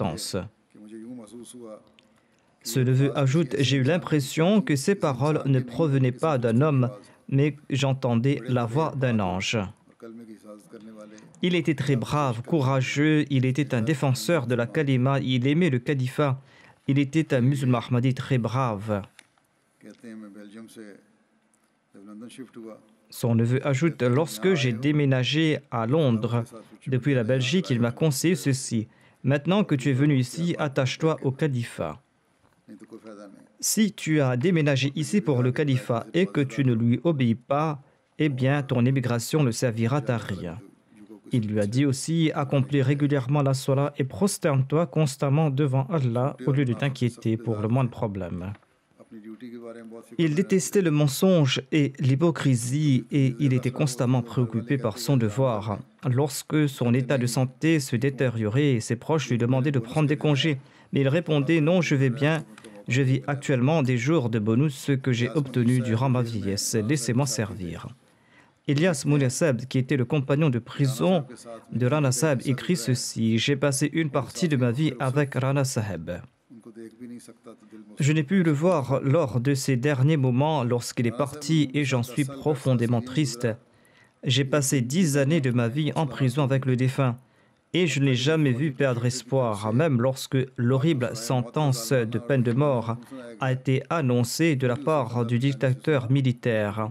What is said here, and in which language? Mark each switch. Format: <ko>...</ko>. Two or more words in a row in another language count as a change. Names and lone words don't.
<fr>» Ce neveu ajoute « J'ai eu l'impression que ces paroles ne provenaient pas d'un homme, mais j'entendais la voix d'un ange. » Il était très brave, courageux, il était un défenseur de la kalima, il aimait le califat, il était un musulman ahmadi très brave.</fr> <ur>جب لندن شفٹ ہوا</ur> <fr>Son neveu ajoute, lorsque j'ai déménagé à Londres depuis la Belgique, il m'a conseillé ceci. Maintenant que tu es venu ici, attache-toi au califat.</fr> <ur>نہیں تو کوئی فائدہ نہیں</ur> <fr>Si tu as déménagé ici pour le califat et que tu ne lui obéis pas, eh bien ton émigration ne servira à rien. Il lui a dit aussi, accomplis régulièrement la salat et prosterne-toi constamment devant Allah au lieu de t'inquiéter pour le moindre problème.</fr> <ur>اپنی ڈیوٹی کے بارے میں بہت فکر</ur> <fr>Il détestait le mensonge et l'hypocrisie et il était constamment préoccupé par son devoir. Lorsque son état de santé se détériorait, ses proches lui demandaient de prendre des congés, mais il répondait non, je vais bien, je vis actuellement des jours de bonus que j'ai obtenus durant ma vieillesse, laissez-moi servir. Ilyas Moulia Saheb, qui était le compagnon de prison de Rana Saheb, écrit ceci: j'ai passé une partie de ma vie avec Rana Saheb.</fr> <ur>ان کو دیکھ بھی نہیں سکتا تو دل</ur> <fr>Je n'ai pu le voir lors de ces derniers moments lorsqu'il est parti et j'en suis profondément triste. J'ai passé 10 années de ma vie en prison avec le défunt et je n'ai jamais vu perdre espoir, même lorsque l'horrible sentence de peine de mort a été annoncée de la part du dictateur militaire.</fr>